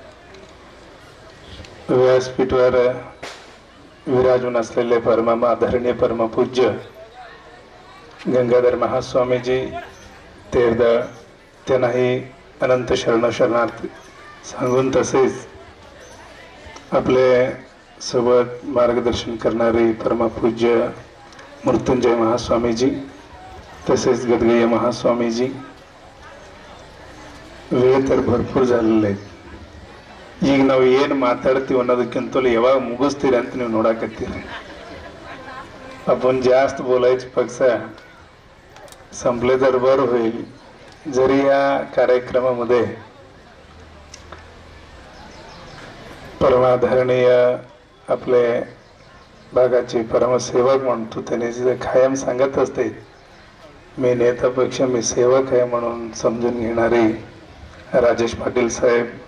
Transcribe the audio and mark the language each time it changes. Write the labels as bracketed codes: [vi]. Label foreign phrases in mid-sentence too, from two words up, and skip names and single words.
[mr] व्यासपीठावर विराजून असलेले परम आदरणीय परमपूज्य गंगाधर महास्वामीजी तेरदळ त्यांनाही अनंत शरणार्थी सांगून, तसेच आपले सोबत मार्गदर्शन करणारे परमपूज्य मृत्युंजय महास्वामीजी, तसेच गदगय्य महास्वामीजी. वेळ तर भरपूर झालेले आहेत. [kn] ಈಗ ನಾವು ಏನು ಮಾತಾಡ್ತೀವಿ ಅನ್ನೋದಕ್ಕಿಂತಲೂ ಯಾವಾಗ ಮುಗಿಸ್ತೀರಿ ಅಂತ ನೀವು ನೋಡಾಕತ್ತೀರಿ. [mr] आपण जास्त बोलायचे पक्ष संपले तर बरं होईल. जरी या कार्यक्रमामध्ये परमादरणीय आपले भागाचे परमसेवक म्हणतो त्याने जे कायम सांगत असते, मी नेतापेक्षा मी सेवक आहे म्हणून समजून घेणारे राजेश पाटील साहेब,